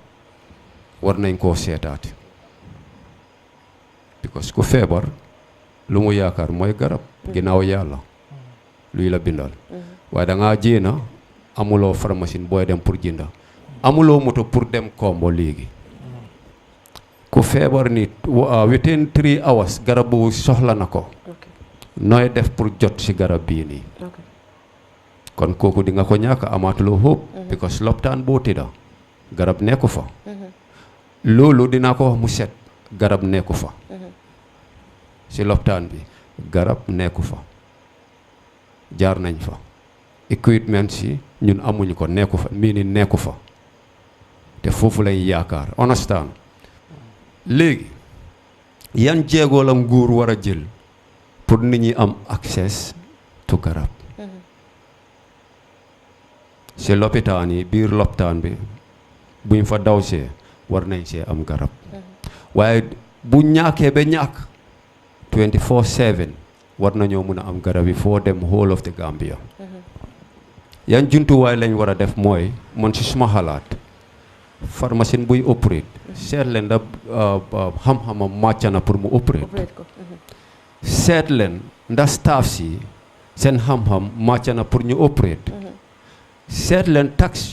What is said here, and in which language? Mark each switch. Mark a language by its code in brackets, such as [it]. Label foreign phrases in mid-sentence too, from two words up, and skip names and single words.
[wo] war nañ koo seetaat because ku feebar lu mu yaakaar mooy garab ginnaaw yàlla luy la bindal waaye da ngaa jéena amuloo pharmacie booy dem pour jënda amuloo moto pour dem kombo léegi ku feebar nit [en] within 3 hours [wo] garab bu soxla na ko nooy def pour jot ci garab bii nii kon kooku di nga ko ñàkk amaatuloo [en] hope because [wo] lopitaan boo tëdda garab nekku fa loolu dinaa ko wax mu set garab nekku fa ci lopitaan bi garab nekku fa jaar nañ fa equipment si ñun amuñu ko nekku fa mii ni nekku fa te foofu lañ yaakaar understand léegi yan jéego la nguur war a jël pour nit ñi am [en] access to [wo] garab ci lopitaan yi biir lopitaan bi buñ fa daw see war nañ see am garab waaye bu ñàkkee ba ñàkk 24/7 war nañoo mun a am garab yi foo dem [en] whole of the Gambia [wo] yan jumtuwaay lañ war a def mooy man ci suma xalaat pharmacien buy operate seet leen da xam-xamam màcc na pour mu operate seet leen ndax staff si seen xam-xam màcc na pour ñu operate seet leen tax